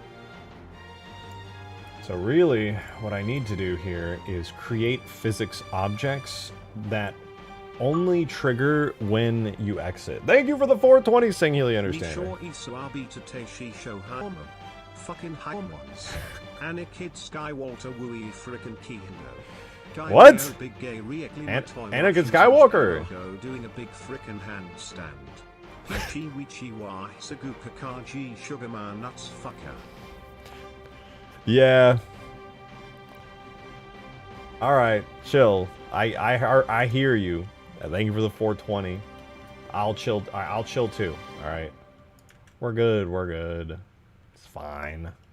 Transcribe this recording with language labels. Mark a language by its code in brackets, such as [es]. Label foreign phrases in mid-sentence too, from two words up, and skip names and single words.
[en] So really, what I need to do here is create physics objects that only trigger when you exit. Thank you for the 420 Singularly Understanding. Fucking high ones. Anakin Skywalker Wooey frickin' Kino. What? Anakin Skywalker! Doing a big frickin' handstand. Ichi-wichi-wa Saguka Kaji Sugarman Nuts Fucker. Yeah. Alright, chill. I hear you. Thank you for the 420. I'll chill too. Alright. We're good, we're good. It's fine.